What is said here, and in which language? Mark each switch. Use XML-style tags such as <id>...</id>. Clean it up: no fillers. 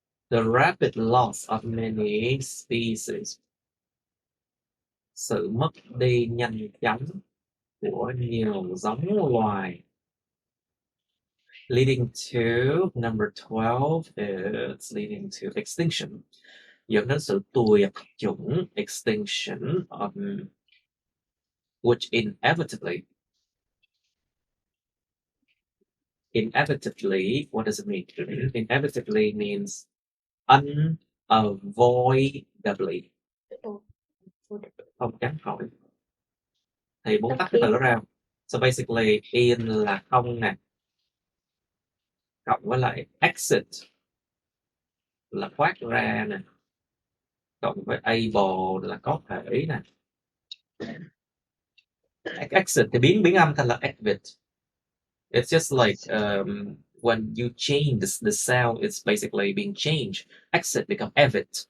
<en>The rapid loss of many species.</en> <vi>Sự mất đi nhanh chóng của nhiều giống loài.</vi> <en>Leading to number 12 is leading to extinction.</en> <vi>Dẫn đến sự tuyệt chủng,</vi> <en>extinction of which inevitably, what does it mean? Inevitably means unavoidably.</en> <vi>Không tránh khỏi. Thì muốn tắt cái từ đó ra.</vi> <en>So basically,</en> <vi>in là không nè. Cộng với lại exit là thoát ra nè. Cộng với able là có thể nè. Exit thì biến âm thành là exit.</vi> <en>It's just like when you change the sound, it's basically being changed. Exit become evit.</en>